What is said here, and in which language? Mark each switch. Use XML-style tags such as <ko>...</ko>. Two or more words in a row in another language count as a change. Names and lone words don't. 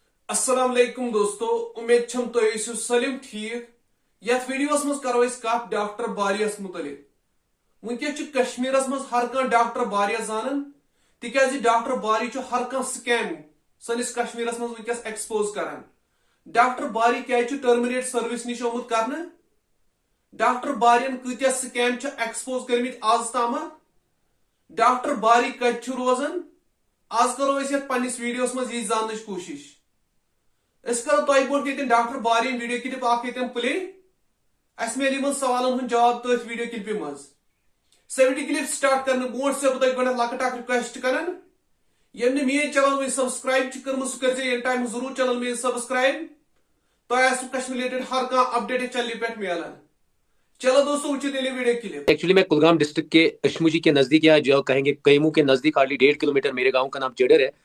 <ar>السلام عليكم</ar> <ks>दोस्तों, उम्मीद छम तो सलिम ठीक। यथ वीडियोस मज करो कत डॉक्टर बारियस मुतलिक। वनकस कश्मीरस मज हर कह डॉक्टर बारिया जानन तिकाज डॉक्टर बारी हर कह स्कैम सनिस कश्मीरस मज वनकस एक्सपोज करान। डॉक्टर बारी क्या</ks> <en>terminate service</en> <ks>नश आमुत करने। डॉक्टर बारियन कत्या स्कैम एक्सपोज करमित आज तम। डॉक्टर बारी कत रोजान आज करो पन्निस वीडियोस मज यह जानने कोशिश। करो तह बोट डॉक्टर बारियन</ks> <en>video clip</en> <ks>प्ले। अस मिल इन सवालन हूं जवाब तथ वीडियो क्लिपि मज। सो</ks> <en>video clip start</en> <ks>करने बोट से बह गो लकट रिक्वेस्ट करान यम मेन चैनल में सब्सक्राइब कर्म सह कर ये टाइम जरूर चैनल में सब्सक्राइब। तह कश्मीर रिलेटेड हर कह अपडेट चैनल पे मिलान। चलो दोस्तों उचित</ks> <en>video clip.</en> <hi>एक्चुअली मैं कुलगाम डिस्ट्रिक्ट के अशमुजी के नजदीक या जो कहेंगे कैमू के नजदीक हार्डली 1.5 किलोमीटर मेरे गांव का नाम चेडर है।</hi>